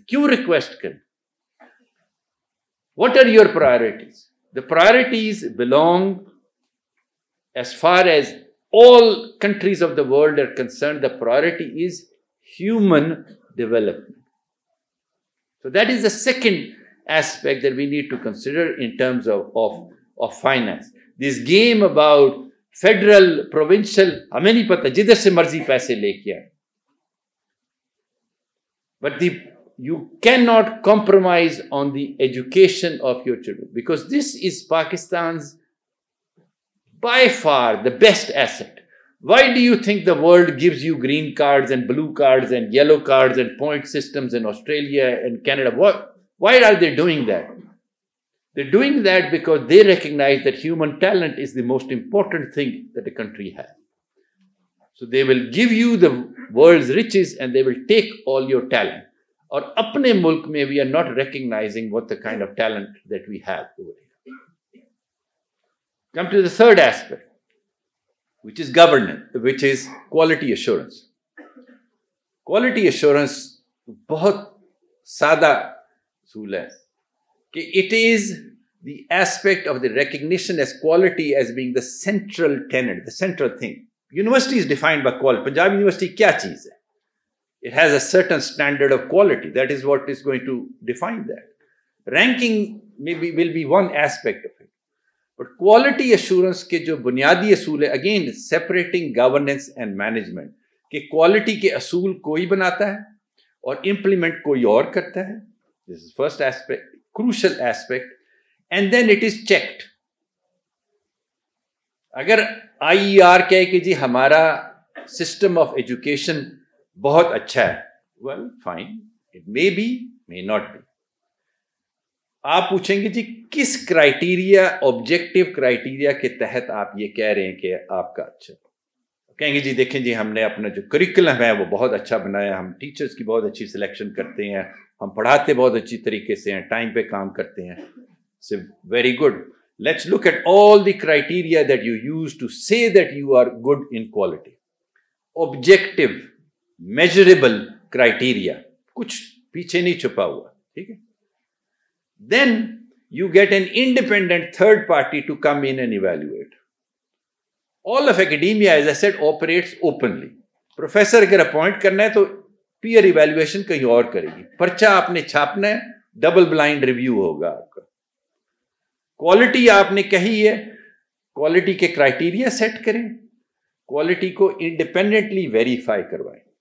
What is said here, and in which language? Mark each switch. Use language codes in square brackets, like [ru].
[ur] کیوں ریکویسٹ کریں؟ [en] What are your priorities? The priorities belong, as far as all countries of the world are concerned, the priority is human development. So that is the second aspect that we need to consider in terms of finance. This game about [ur] federal provincial ہمیں نہیں پتہ, جدھر سے مرضی پیسے لے کے آئے. [en] But you can not compromise on the education of your children, because this is Pakistan's by far the best asset. Why do you think the world gives you green cards and blue cards and yellow cards and point systems in Australia and Canada? Why are they doing that? They're doing that because they recognize that human talent is the most important thing that a country has. So they will give you the world's riches and they will take all your talent. [ur] Aur apne mulk mein [en] we are not recognizing what the kind of talent that we have over here. Come to the third aspect, which is governance, which is quality assurance. Quality assurance [ur] بہت سادہ اصول ہے کہ [en] it is the aspect of the recognition as quality as being the central tenet, the central thing. University is defined by quality. Punjab University [ur] کیا چیز ہے؟ [en] It has a certain standard of quality. That is what is going to define that. Ranking will be one aspect of it. But quality assurance [ur] کے جو بنیادی اصول ہے, [en] again separating governance and management, [ur] کہ quality کے اصول کوئی بناتا ہے اور implement کوئی اور کرتا ہے. [en] This is first aspect, crucial aspect. And then it is checked. [ur] اگر IER کہے کہ جی ہمارا [en] system of education [ur] بہت اچھا ہے, [en] well fine, it may be, may not be. [ur] آپ پوچھیں گے جی کس کرائٹیریا, آبجیکٹو کرائٹیریا کے تحت آپ یہ کہہ رہے ہیں کہ آپ کا اچھا, کہیں گے جی دیکھیں جی ہم نے اپنا جو کریکولم ہے وہ بہت اچھا بنایا, ہم ٹیچرز کی بہت اچھی سلیکشن کرتے ہیں, ہم پڑھاتے بہت اچھی طریقے سے ہیں, ٹائم پہ کام کرتے ہیں. [en] So very good. Let's look at all the criteria that you use to say that you are good in quality. Objective, measurable criteria. [ur] کچھ پیچھے نہیں چھپا ہوا, ٹھیک ہے. [en] Then you get an independent third party to come in and evaluate. All of academia, as I said, operates openly. [ur] Professor اگر appoint کرنا ہے تو peer evaluation کہیں اور کرے گی. پرچہ آپ نے چھاپنا ہے, ڈبل بلائنڈ ریویو ہوگا آپ کا. کوالٹی آپ نے کہی ہے, کوالٹی کے کرائٹیریا سیٹ کریں, کوالٹی کو انڈیپینڈنٹلی ویریفائی کروائیں.